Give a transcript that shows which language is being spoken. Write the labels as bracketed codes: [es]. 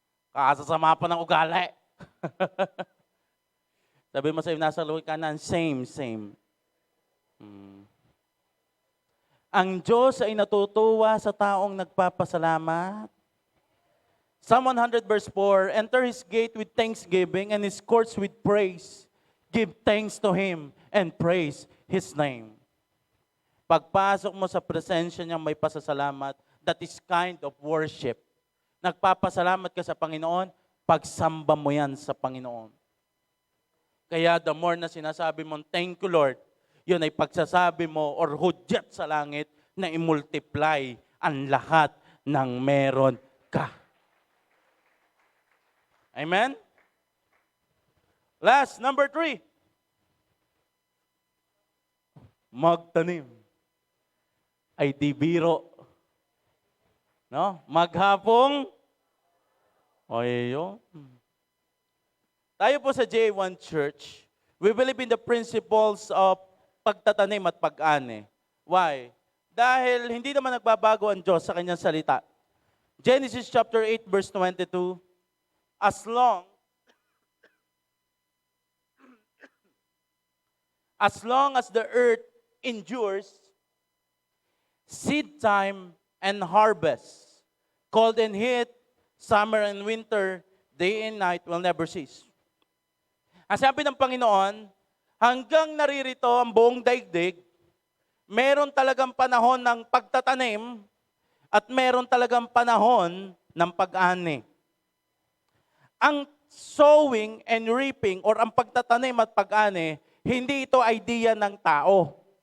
[tl] Kasasama pa ng ugali. Sabi mo sa nasa luwi kanan, same. Ang Diyos ay natutuwa sa taong nagpapasalamat. [en] Psalm 100 verse 4, enter His gate with thanksgiving and His courts with praise. Give thanks to Him and praise His name. [tl] Pagpasok mo sa presensya niya may pasasalamat, [en] that is kind of worship. [tl] Nagpapasalamat ka sa Panginoon, pagsamba mo yan sa Panginoon. Kaya [en] the more [tl] na sinasabi mong [en] thank you, Lord, [tl] yun ay pagsasabi mo or hudyat sa langit na i-multiply ang lahat ng meron ka. [en] Amen? Last, number 3. [tl] Magtanim ay di biro. No? Maghapong yun. Tayo po sa [en] J1 Church, we believe in the principles of [tl] pagtatanim at pag-ani. [en] Why? [tl] Dahil hindi naman nagbabago ang Diyos sa kanyang salita. [en] Genesis chapter 8 verse 22, as long as the earth endures, seed time and harvest, cold and heat, summer and winter, day and night will never cease. [tl] Ang sabi ng Panginoon, hanggang naririto ang buong daigdig, meron talagang panahon ng pagtatanim at meron talagang panahon ng pag-ani. Ang sowing and reaping or ang pagtatanim at pag-ani, hindi ito idea ng tao.